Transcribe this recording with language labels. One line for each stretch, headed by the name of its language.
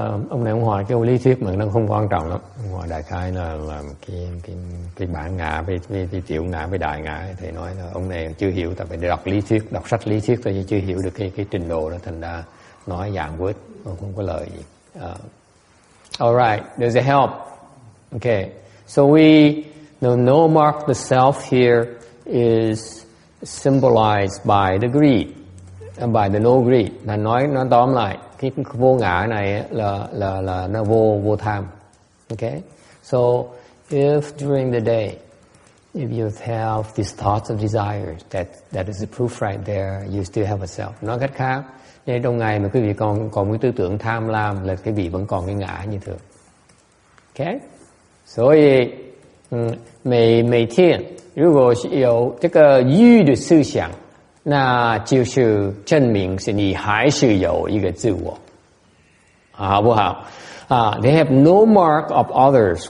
Vietnamese: Ông này ông hỏi cái lý thuyết mà nó không quan trọng lắm. Ông hỏi đại khái là cái bản ngã với tiểu ngã với đại ngã. Thầy nói là ông này chưa hiểu, tại phải đọc lý thuyết, đọc sách lý thuyết thôi, chứ chưa hiểu được cái trình độ đó, thành ra nói dạng quýt, không có lời gì.
English: Alright, does it help? Okay, so the no mark the self here is symbolized by the greed, by the no greed.
Vietnamese: Là nói tóm lại, cái vô ngã này là nó vô tham.
English: Okay, so if during the day, if you have these thoughts of desires, that is the proof right there. You still have a self.
Vietnamese: Nói cách khác, nên trong ngày mà quý vị còn cái tư tưởng tham lam, là quý vị vẫn còn cái ngã như thường.
Chinese: Okay, 所以每天如果是有这个欲的思想，那就是证明是你还是有一个自我，好不好？
English: They have no mark of others.